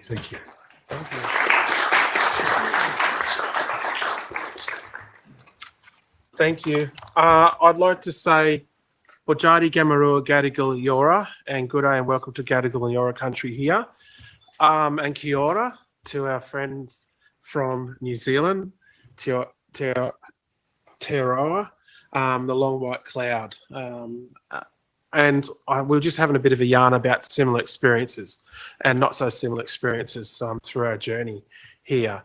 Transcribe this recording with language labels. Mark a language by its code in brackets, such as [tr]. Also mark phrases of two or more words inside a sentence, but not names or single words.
[en] Thank you. Thank you. Thank you. I'd like to say [xdk] Bojadi Gamarua Gadigal Yora, [en] and good day and welcome to Gadigal and Yora country here. And [mi] kia ora [en] to our friends from New Zealand, Te Aroa, the long white cloud. And we're just having a bit of a yarn about similar experiences and not so similar experiences through our journey here.